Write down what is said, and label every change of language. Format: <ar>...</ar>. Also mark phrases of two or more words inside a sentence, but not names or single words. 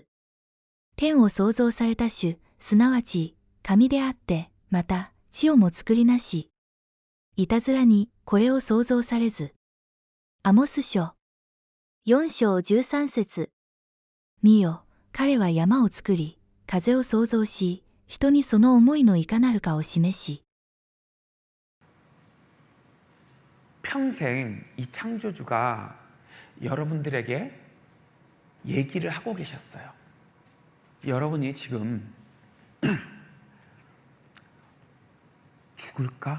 <ja>天を創造された主、すなわち神であって、また地をも作りなし。いたずらにこれを創造されず。アモス書4章13節。見よ、彼は山を作り、風を創造し、人にその思いのいかなるかを示し。</ja> <ko>평생 이 창조주가 여러분들에게 얘기를 하고 계셨어요. 여러분이 지금 죽을까?</ko>